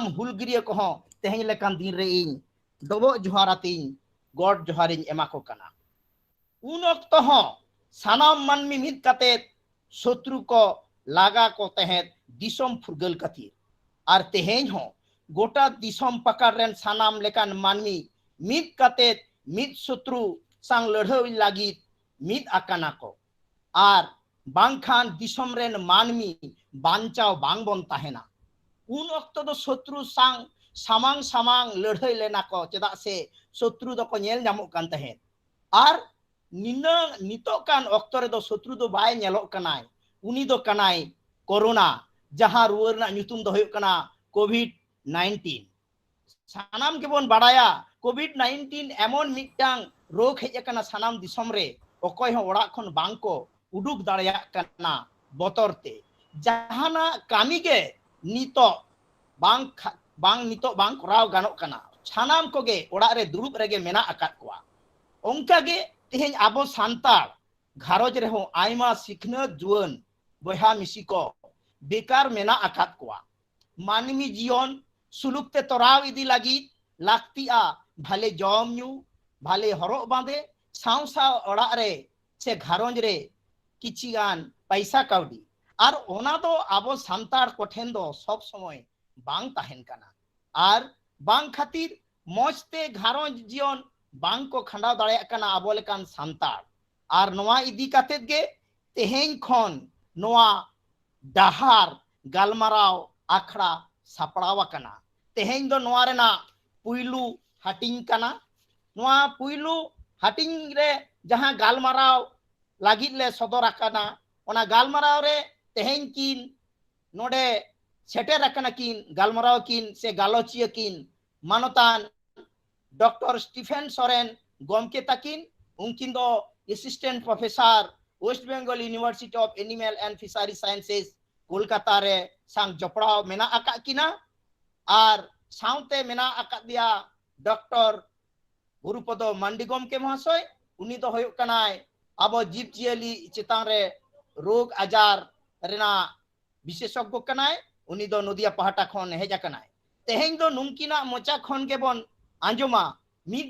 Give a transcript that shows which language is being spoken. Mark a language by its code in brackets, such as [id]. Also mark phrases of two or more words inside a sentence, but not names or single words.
[sat] हुलगिरिया को हो तेहें लेकान दिन रे इन डबो जोहारातिन गॉड जोहारिन एमा को कना उन वक्त हो सनाम मानमी मित काते शत्रु को लागा को तेहें दिसम फुरगल खातिर और तेहें हो गोटा दिसम पकड़ रेन सनाम लेकान मानमी मित काते मित शत्रु सांग लड़ाई लागी मित आकाना को आर बांखान दिसम रेन मानमी बांचाव बांग बन ताहेना उन वक्त दो शत्रु सांग सामांग सामांग लड़ाई लेना को चेदा से शत्रु दो को नेल नामो कान तहेन आर निना नितो कान वक्त रे दो शत्रु दो बाय नेलो कनाय उनी दो कनाय कोरोना जहां रुवर ना ᱧᱩᱛᱩᱢ दो होयो कना कोविड-19 सानाम के बोन बाड़ाया कोविड-19 एमन मिटांग रोग हेज कना सानाम दिसम रे ओकय हो ओड़ा खन बांग को उडुक दाड़या कना बतरते जहाना कामी के नितो बांग नितो बांग कराव गानो कना सानाम कोगे ओड़ा रे दुरुब रेगे मेना आकात कोआ ओंका गे तेहें आबो सांतार घारोज रे हो आयमा सिखनत जुवन बहा मिसी को बेकार मेना आकात कोआ मानमी जीवन सुलुकते तोराव इदी लगी लाक्तिया भाले जम न्यू भाले हरो बांधे साव साव ओड़ा रे से घारोज रे किचिगान पैसा काउडी और ओना दो आबो सांतार कोठेन दो सब समय बांग ताहेन कना और बांग खातिर मौजते घारोज जीवन बांग को खंडाव दाड़े कना आबो लेकान सांतार और नोआ इदी कातेत गे तेहें खन नोआ डाहार गालमाराव आखड़ा सापड़ावा कना तेहें दो नोआ रेना पुइलू हटिंग कना नोआ पुइलू हटिंग रे जहां गालमाराव लागित ले सदर आकाना ओना गालमाराव रे तेहें किन नोडे सेटेर आकाना किन गालमाराव किन से गालोचिया किन मानोतान डॉक्टर स्टीफेन सोरेन गोमके ताकिन उनकिन दो [en] assistant professor [sat] वेस्ट बेंगल यूनिवर्सिटी ऑफ एनिमल एंड फिशरी साइंसेस कोलकाता रे सांग जपड़ाव मेना आका किना और साउते मेना आका दिया डॉक्टर गुरुपदो मांडी गोमके महाशय उनी दो होयो कनाय अब जीव जियली चितान रे रोग आजार रेना विशेषज्ञ कनाय उनी दो नदिया पहाटा खन हेजा कनाय तेहें दो नुमकिना मोचा खन के बन आंजमा मिद